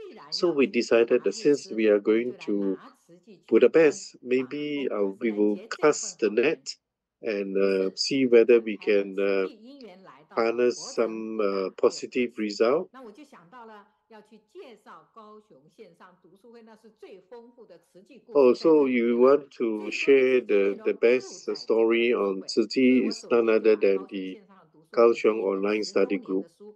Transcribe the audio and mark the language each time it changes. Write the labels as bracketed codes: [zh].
[en] So we decided that since we are going to Budapest, maybe we will cast the net and see whether we can harness some positive result. [zh] 那我就想到了要去介绍高雄线上读书会，那是最丰富的慈济故事。 [en] Oh, so you want to share the best story on Tzu Chi is none other than the Kaohsiung Online Study Group.